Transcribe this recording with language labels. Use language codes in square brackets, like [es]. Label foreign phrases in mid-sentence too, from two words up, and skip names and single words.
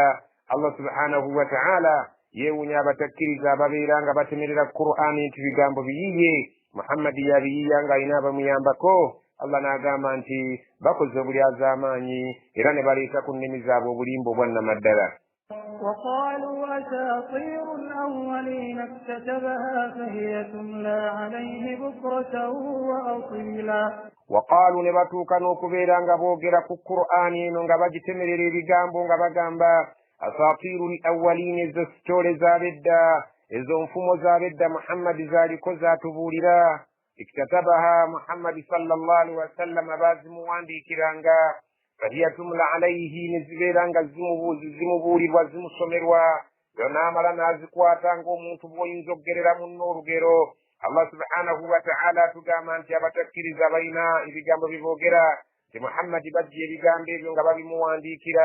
[lg] Allah [ar] سبحانه وتعالى [lg] yeewunya abatakkiriza ababeera nga batemerera Qur'ani nti bigambo biyiye Muhammadi yabiyiya ng'alina abamuyambako. Allah n'agamba nti bakoze obulyazamaanyi era ne baleeta ku nnimi zaabwe obulimba obwa nnamaddala. [ar] وقالوا أساطير الأولين اكتتبها فهي تملى عليه بكرة وأصيلا. [lg] وقالوا nebatuuka n'okubeera nga boogera ku Qur'ani eno nga bagitemerera ebigambo nga bagamba [ar] أساطير الأولين, [lg] ezo sitole z'abedda, ezo nfumo z'abedda Muhammadi zaaliko zaatubuulira. Iktatabaha Muhammadi [ar] صلى الله عليه وسلم [lg] baazimuwandiikiranga [ar] فهي تملى عليه, [lg] ne zibeera nga zimubuulirwa zimusomerwa, yo n'amala n'azikwata ng'omuntu bw'oyinza okugerera munno olugero. Allah [ar] سبحانه وتعالى [lg] atugamba nti abatakkiriza balina ebigambo biboogera nti Muhammadi bajja ebigambo ebyo nga babimuwandiikira.